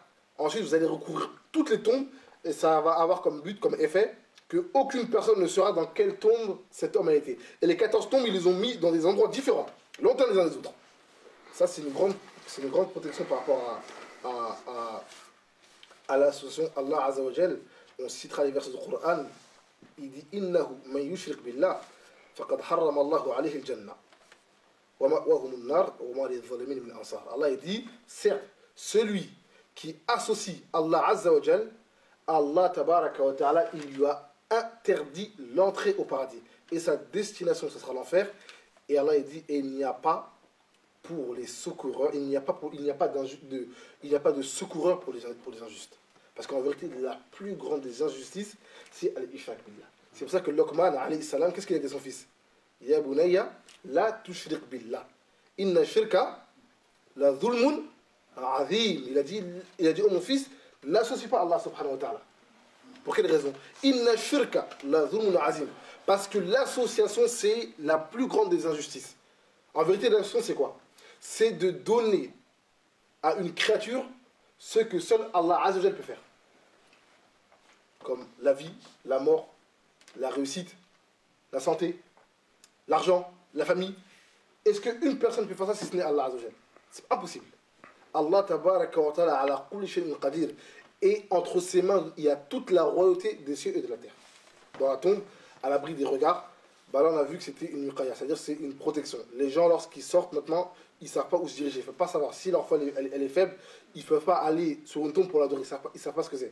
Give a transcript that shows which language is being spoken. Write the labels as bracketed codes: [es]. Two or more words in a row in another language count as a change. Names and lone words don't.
[fr] Ensuite, vous allez recouvrir toutes les tombes, et ça va avoir comme but, comme effet, qu'aucune personne ne saura dans quelle tombe cet homme a été. Et les 14 tombes, ils les ont mis dans des endroits différents, longtemps les uns des autres. Ça, c'est une grande protection par rapport à l'association Allah [ar] عز وجل. [fr] On citera les versets du Coran. Il dit [ar] إنه من يشرك بالله فقد حرم الله عليه الجنة ومأواه النار وما للظالمين من أنصار. [fr] Allah dit certes, celui qui associe Allah [ar] عز وجل, [fr] Allah [ar] تبارك وتعالى, [fr] il lui a interdit l'entrée au paradis. Et sa destination, ce sera l'enfer. Et Allah il dit, et il n'y a pas pour les secoureurs, il n'y a pas de secoureur pour les injustes. Parce qu'en vérité, la plus grande des injustices, c'est [ar] الإشراك بالله. [fr] C'est pour ça que Luqman, [ar] عليه السلام, [fr] qu'est-ce qu'il a dit à son fils? [ar] يا بني، لا تشرك بالله. إن الشرك لظلم عظيم. [fr] Il a dit, oh mon fils, n'associe pas Allah [ar] سبحانه وتعالى. [fr] Pour quelle raison? [ar] إن الشرك لظلم عظيم. [fr] Parce que l'association, c'est la plus grande des injustices. En vérité, l'association, c'est quoi? C'est de donner à une créature ce que seul Allah [ar] عز وجل [fr] peut faire. Comme la vie, la mort, la réussite, la santé, l'argent, la famille. Est-ce qu'une personne peut faire ça si ce n'est Allah [ar] عز وجل? [fr] C'est impossible. [ar] الله تبارك وتعالى على كل شيء قدير. [fr] Et entre ses mains, il y a toute la royauté des cieux et de la terre. Dans la tombe, à l'abri des regards, bah là on a vu que c'était une muqaya, c'est-à-dire c'est une protection. Les gens, lorsqu'ils sortent maintenant, ils ne savent pas où se diriger. Ils ne peuvent pas savoir si leur foi elle est faible, ils ne peuvent pas aller sur une tombe pour l'adorer, ils ne savent pas ce que c'est.